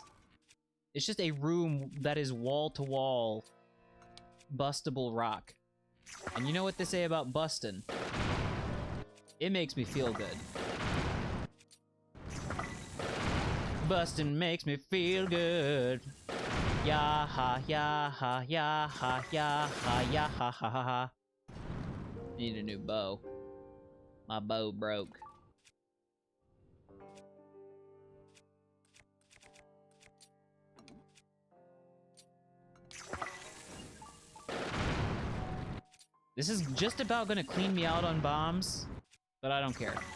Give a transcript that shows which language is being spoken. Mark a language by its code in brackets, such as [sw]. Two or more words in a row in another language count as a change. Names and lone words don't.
[en] It's just a room that is wall-to-wall bustable rock. And you know what they say about busting? It makes me feel good. Bustin' makes me feel good. Ya ha ya ha ya ha ya ha ya ha ha ha ha. Need a new bow. My bow broke. This is just about gonna clean me out on bombs, but I don't care.